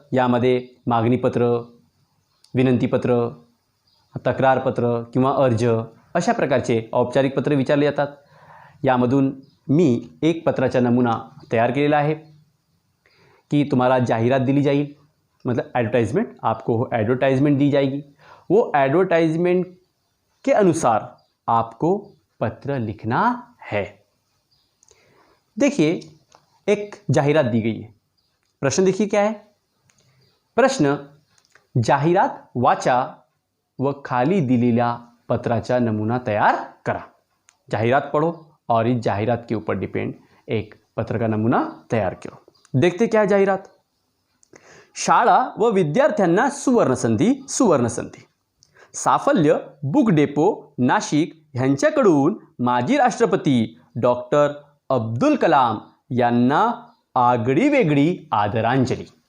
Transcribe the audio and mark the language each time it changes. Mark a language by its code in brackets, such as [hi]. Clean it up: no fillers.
[mr] यामध्ये मागणीपत्र, विनंतीपत्र, तक्रारपत्र किंवा अर्ज अशा प्रकारचे औपचारिक पत्र विचारले जातात. यामधून मी एक पत्राचा नमुना तयार केलेला आहे [hi] कि तुम्हारा जाहिरात दिली जाएगी, मतलब एडवर्टाइजमेंट, आपको एडवर्टाइजमेंट दी जाएगी. वो एडवर्टाइजमेंट के अनुसार आपको पत्र लिखना है. देखिए एक जाहिरात दी गई है. प्रश्न देखिए क्या है. [mr] प्रश्न, जाहिरात वाचा व खाली दिलेल्या पत्राचा नमूना तैयार करा. [hi] जाहिरात पढ़ो और इस जाहिरात के ऊपर डिपेंड एक पत्र का नमूना तैयार करो. देखते क्या है जाहिरात. [mr] शाळा व विद्यार्थ्यांना सुवर्णसंधी. साफल्य बुक डेपो नाशिक यांच्याकडून माजी राष्ट्रपती डॉक्टर अब्दुल कलाम यांना आगळीवेगळी आदरांजली.